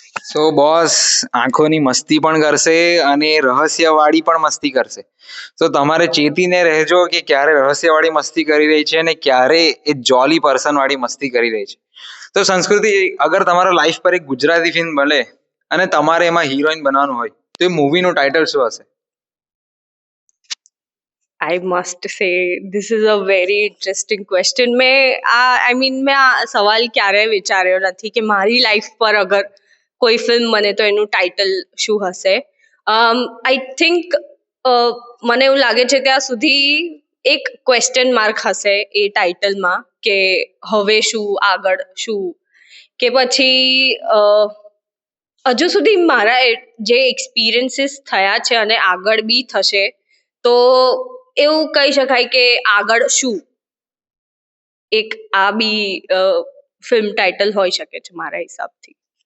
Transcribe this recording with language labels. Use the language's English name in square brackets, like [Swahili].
[Gujarati] So boss આંખોની મસ્તી પણ કરશે અને રહસ્યવાળી પણ મસ્તી કરશે. તો તમારે ચેતીને રહેજો કે ક્યારે રહસ્યવાળી મસ્તી કરી રહી છે અને ક્યારે એ જોલી પર્સન વાળી મસ્તી કરી રહી છે. તો સંસ્કૃતિ, અગર તમારા લાઈફ પર એક ગુજરાતી ફિલ્મ બને અને તમારે એમાં હિરોઈન બનવાનું હોય તો એ મૂવીનું ટાઇટલ શું હશે? [English] I must say this is a very interesting question. [Gujarati] મેં આ સવાલ ક્યારેય વિચાર્યો નથી કે મારી લાઈફ પર અગર કોઈ ફિલ્મ બને તો એનું ટાઇટલ શું હશે. [English] I think [Gujarati] મને એવું લાગે છે ત્યાં સુધી એક ક્વેશ્ચન માર્ક હશે એ ટાઇટલમાં કે હવે શું, આગળ શું, કે પછી હજુ સુધી મારા જે એક્સપિરિયન્સીસ થયા છે અને આગળ બી થશે, તો એવું કહી શકાય કે આગળ શું, એક આ બી ફિલ્મ ટાઇટલ હોઈ શકે છે મારા હિસાબથી.